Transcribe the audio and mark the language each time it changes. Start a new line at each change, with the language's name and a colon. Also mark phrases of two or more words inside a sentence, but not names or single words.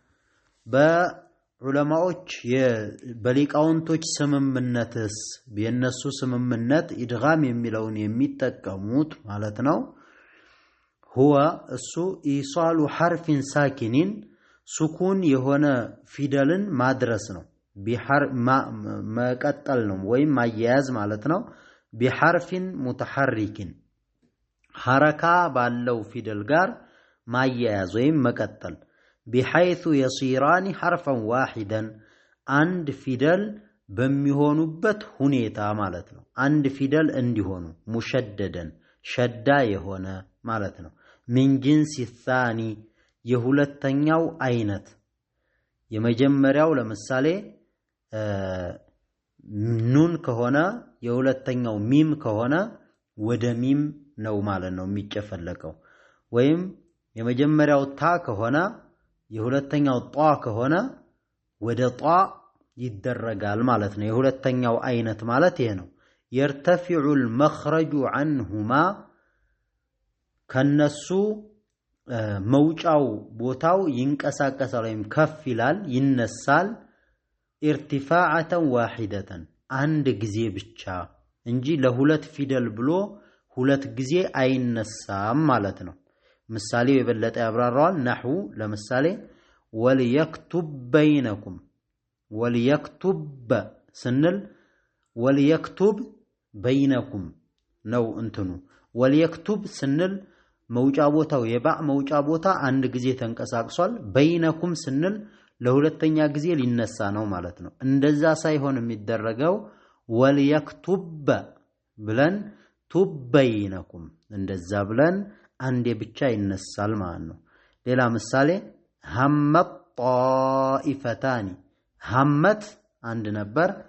Amharic: በዑለማዎች በሊቃውንቶች ስምምነትስ የነሱ ስምምነት ኢድጋም የሚለውን የሚጠቀሙት ማለት ነው። هو እሱ
Arabic: إيصال حرف ساكن
Amharic: ሱኩን የሆነ ፊደልን ማድረስ ነው። መቀጠል ነው ወይም ማያያዝ ማለት ነው።
Arabic: بحرف متحرك
Amharic: ሐረካ ባለው ፊደል ጋር ማያያዝ ወይም መቀጠል
Arabic: بحيث يصيران حرفا واحدا
Amharic: አንድ ፊደል በሚሆኑበት ሁኔታ ማለት ነው። አንድ ፊደል እንዲሆኑ ሙሸደደን ሸዳ የሆነ ማለት ነው።
Arabic: من جنس الثاني
Amharic: የሁለተኛው አይነት የመጀመሪያው ለምሳሌ ኑን ከሆነ የሁለተኛው ሚም ከሆነ ወደ ሚም ነው ማለት ነው የሚጨፈለቀው። ወይም የመጀመሪያው ታ ከሆነ የሁለተኛው ጧ ከሆነ ወደ ጧ ይደረጋል ማለት ነው። የሁለተኛው አይነት ማለት ይሄ ነው።
Arabic: يرتفع المخرج عنهما
Amharic: ከነሱ መውጫው ቦታው ይንቀሳቀሳል ወይም ከፍ ይላል ይነሳል።
Arabic: ارتفاعة واحدة
Amharic: አንድ ጊዜ ብቻ እንጂ ለሁለት ፊደል ብሎ ሁለት ጊዜ አይነሳም ማለት ነው። ምሳሌው የበለጠ ያብራራዋል። نحو ለምሳሌ
Arabic: وليكتب بينكم وليكتب
Amharic: ስንል
Arabic: وليكتب بينكم
Amharic: ነው እንትኑ وليكتب ስንል መውጫ ቦታው የባዕ መውጫ ቦታ አንድ ጊዜ ተንቀሳቅሷል። በይነኩም ስንል ለሁለተኛ ጊዜ ሊነሳ ነው ማለት ነው። እንደዛ ሳይሆን የሚደረገው ወልየክቱብ ብለን ቱበይነኩም እንደዛ ብለን አንዴ ብቻ ይነሳል ማለት ነው። ሌላ ምሳሌ
Arabic: همت طائفتان
Amharic: ሐመት አንድ ነበር፣